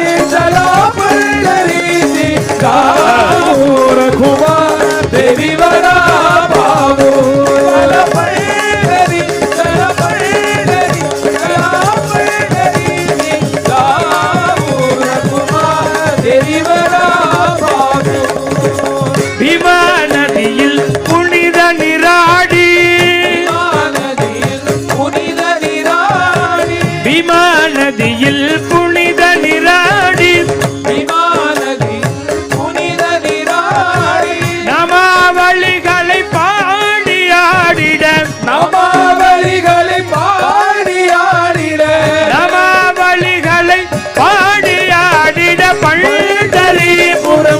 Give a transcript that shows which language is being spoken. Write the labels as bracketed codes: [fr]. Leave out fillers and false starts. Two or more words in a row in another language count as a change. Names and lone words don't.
[mr] चला पंढरी जाऊ रघुमार देवीवरा पावू चला पंढरी चला पंढरी चला पंढरी जाऊ रघुमार देवीवरा पावू [ta] भीमा नदिயில் புனித நீராடி புனித நீராடி भीमा नदिயில் புனித நீராடி விமானதி புனித நீராடி நாமாவளிகளை பாடியாடிட நமாவலிகளை பாடியாடிட நாமாவளிகளை பாடியாடிட பண்டரிபுரம்